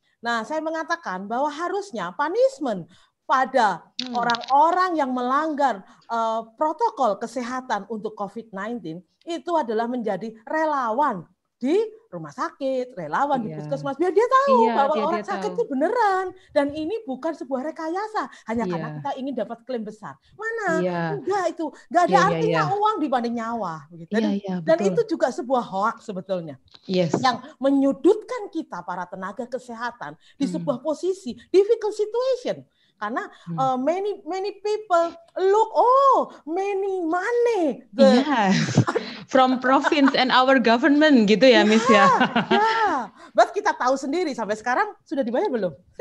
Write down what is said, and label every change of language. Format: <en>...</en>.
<id>Nah, saya mengatakan bahwa harusnya punishment pada orang-orang yang melanggar protokol kesehatan untuk COVID-19 itu adalah menjadi relawan di rumah sakit, relawan di puskesmas, biar dia tahu bahwa orang sakit itu beneran dan ini bukan sebuah rekayasa hanya karena kita ingin dapat klaim besar. Mana? Enggak, itu enggak ada artinya uang dibanding nyawa, begitu. Dan itu juga sebuah hoax sebetulnya, yang menyudutkan kita para tenaga kesehatan di sebuah posisi</id> <en>difficult situation. Karena many people look, many money. From province and our government</en> <id>gitu ya,</id> <en>Miss ya.</en> <id>But kita tahu sendiri sampai sekarang sudah dibayar belum?</id>